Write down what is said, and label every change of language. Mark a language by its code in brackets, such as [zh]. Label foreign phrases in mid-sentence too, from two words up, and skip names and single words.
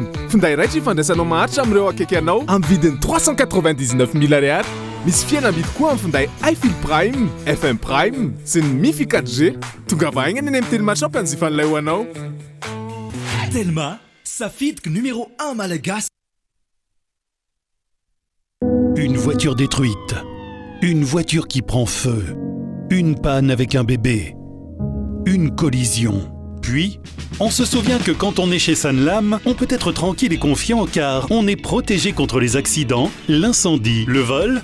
[mg] Finday raiky ifandraisanao maharitra amin'ireo akaiky anao amin'ny vidiny 399 000 ariary. Misy fihenam-bidy koa amin'ny finday iFil Prime, FM Prime sy ny Mifi 4G. Tonga vahaigna ny amin'ny Telma Shop anjifan'ilay ho anao. Telma, safidiky numéro 1 malagasy. [fr] Une voiture détruite, une voiture qui prend feu, une panne avec un bébé, une collision. Puis, on se souvient que quand on est chez Sanlam, on peut être tranquille et confiant car on est protégé contre les accidents, l'incendie, le vol.